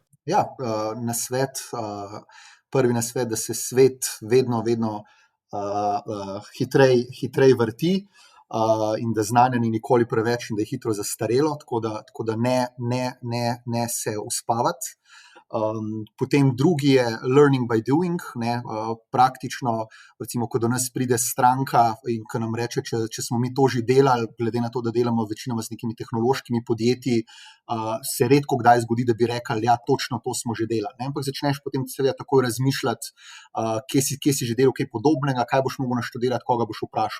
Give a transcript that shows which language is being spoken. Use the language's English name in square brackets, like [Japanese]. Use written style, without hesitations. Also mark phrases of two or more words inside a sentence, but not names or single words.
[Slovenian] Ja, prvi nasvet, da se svet vedno hitrej vrti in da znanja ni nikoli preveč in da je hitro zastarelo, tako da ne se uspavati. Potem drugi je [English] learning by doing, [Slovenian] ne, praktično, recimo, ko do nas pride stranka in ko nam reče, če smo mi to že delali, glede na to, da delamo večinoma z nekimi tehnološkimi podjetji, se redko kdaj zgodi, da bi rekli, ja, točno to smo že delali, ne, ampak začneš potem seveda takoj razmišljati, kje si že delal kaj podobnega, kaj boš mogel naštudirati, koga boš vprašal.